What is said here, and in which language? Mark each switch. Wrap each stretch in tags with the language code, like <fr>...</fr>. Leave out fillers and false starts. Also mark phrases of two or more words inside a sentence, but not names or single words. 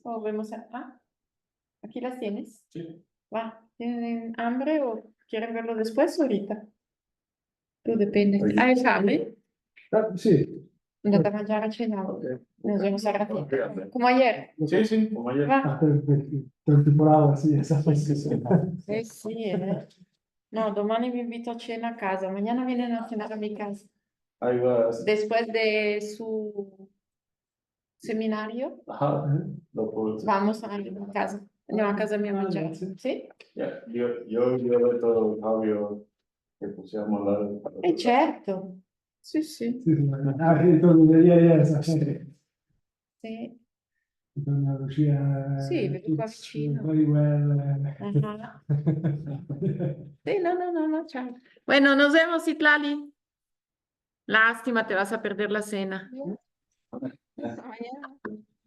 <es>O vemos aquí las tienes. Sí. Va, ¿tienen hambre o quieren verlo después o ahorita? Tú depende. Oye. ¿Hay hambre?</es> <it>Sì.</it> <es>No te vayas a cenar. Ok. Nos vemos a ratito. Ok. Como ayer. Sí, como ayer. Va. Temporada,</es> <it>sì, esatto.</it> <es>Sí, No,</es> <it>domani vi invito a cena a casa.</it> <es>Mañana vienen a cenar a mi casa. Ahí vas. Después de su seminario, Ajá. Lo puedo. vamos a mi casa.</es> <it>Andiamo a casa mia a mangiare. Sì?</it> <es>Ya, yo he</es> <it>detto Fabio che possiamo andare. Certo. Sì, sì. Ritorno ieri, Sì. ritorno a Lucia. Sì, vedo qua vicino.</it> <en>Very well.</en> <es>Ajá. Sí, no, chao. Bueno, nos vemos, Citlali. Lástima, te vas a perder la cena. Hasta mañana.</es>